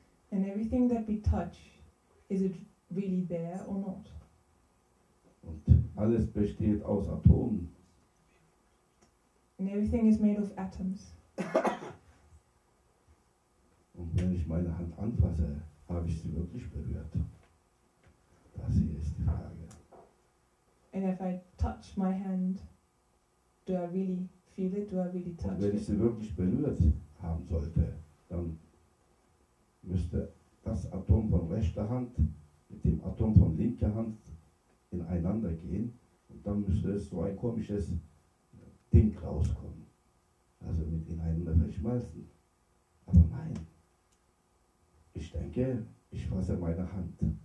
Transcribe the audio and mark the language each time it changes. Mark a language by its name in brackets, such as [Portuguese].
[English] And everything that we touch, is it really there or not? [German] Und alles besteht aus Atomen. [English] And everything is made of atoms. [German] Und wenn ich meine Hand anfasse, habe ich sie wirklich berührt? Das hier ist die Frage. [English] And if I touch my hand, do I really feel it? Do I really touch [German] Und wenn ich [English] it? [German] sie wirklich berührt haben sollte, dann müsste das Atom von rechter Hand mit dem Atom von linker Hand ineinander gehen und dann müsste es so ein komisches Ding rauskommen. Also mit ineinander verschmelzen. Aber nein. Ich denke, ich fasse meine Hand.